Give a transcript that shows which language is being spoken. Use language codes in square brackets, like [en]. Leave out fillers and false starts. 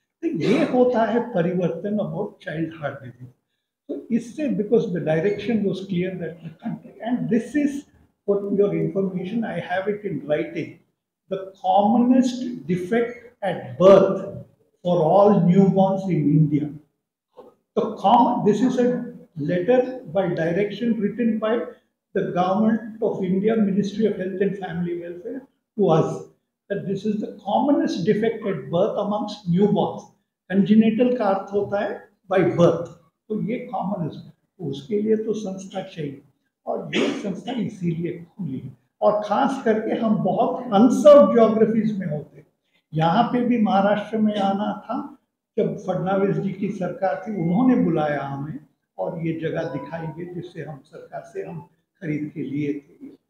[hi] तो ये होता है परिवर्तन [en] About child heart disease. [hi] तो इससे [en] Because the direction was clear that the country, and this is for your information, I have it in writing, the commonest defect at birth for all newborns in India. This is a letter by direction written by the Government of India, Ministry of Health and Family Welfare, to us, that this is the commonest defect at birth amongst newborns. [hi] Congenital का अर्थ होता है [en] by birth, [hi] तो ये common है। तो उसके लिए तो संस्था चाहिए, और ये संस्था इसीलिए खुली है। और खास करके हम बहुत [en] unserved geographies [hi] में होते। यहाँ पे भी महाराष्ट्र में आना था जब फडणवीस जी की सरकार थी, उन्होंने बुलाया हमें और ये जगह दिखाई गई जिससे हम सरकार से हम खरीद के लिए थे।